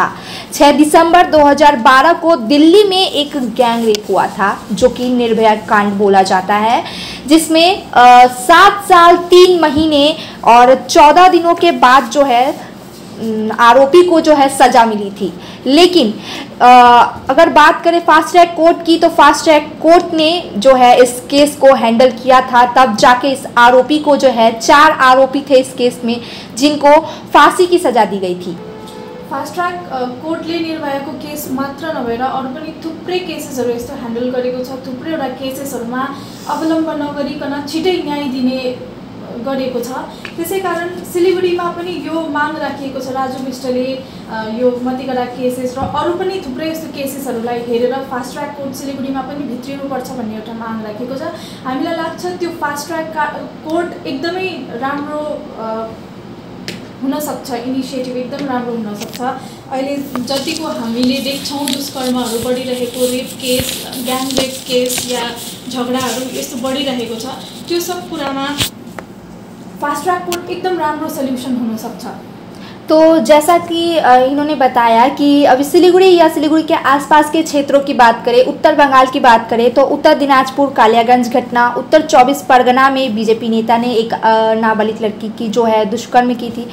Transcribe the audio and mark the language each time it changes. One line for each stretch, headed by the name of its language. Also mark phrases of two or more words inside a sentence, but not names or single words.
Hindi: 6 दिसंबर 2012 को दिल्ली में एक
English: gang rape
Hindi: हुआ था जो कि निर्भया कांड बोला जाता है, जिसमें 7 साल 3 महीने और 14 दिनों के बाद जो है आरोपी को जो है सज़ा मिली थी। लेकिन अगर बात करें
English: fast track court
Hindi: की तो
English: fast track court
Hindi: ने जो है इस केस को हैंडल किया था, तब जाके इस आरोपी को जो है 4 आरोपी थे इस केस में जिनको फांसी की सज़ा दी गई थी।
English: fast track courtले
Nepali: निर्भयाको केस मात्र नभएर अरू पनि थुप्रै केसेसहरू यस्तो ह्यान्डल गरेको छ। थुप्रैवटा केसेसहरूमा अवलम्बन नगरिकन छिटै न्याय दिने गरेको छ। त्यसै कारण सिलिगुडीमा पनि यो माग राखिएको छ। राजु विष्टले यो मतिगढा केसेस र अरू पनि थुप्रै यस्तो केसेसहरूलाई हेरेर
English: fast track court
Nepali: सिलिगुडीमा पनि भित्रिनुपर्छ भन्ने एउटा माग राखेको छ। हामीलाई लाग्छ त्यो
English: fast track court
Nepali: एकदमै राम्रो हुनसक्छ, इनिसिएटिभ एकदम राम्रो हुनसक्छ। अहिले जतिको हामीले देख्छौँ दुष्कर्महरू बढिरहेको,
English: rape case, gang rape case
Nepali: या झगडाहरू यस्तो बढिरहेको छ, त्यो सब कुरामा
English: fast track court
Nepali: एकदम राम्रो सल्यूशन
Hindi: हो सकता। तो जैसा कि इन्होंने बताया कि अभी सिलीगुड़ी या सिलीगुड़ी के आसपास के क्षेत्रों की बात करें, उत्तर बंगाल की बात करें तो उत्तर दिनाजपुर कालियागंज घटना, उत्तर 24 परगना में बीजेपी नेता ने एक नाबालिग लड़की की जो है दुष्कर्म की थी।